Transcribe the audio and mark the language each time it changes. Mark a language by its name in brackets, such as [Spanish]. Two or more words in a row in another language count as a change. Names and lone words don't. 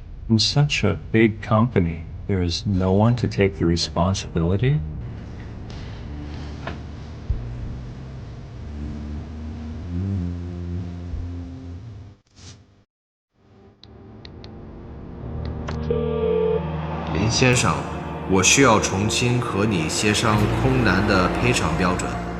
[English] In such a big company, there is no one to take the responsibility? [Chinese] 林先生，我需要重新和你協商空難的賠償標準。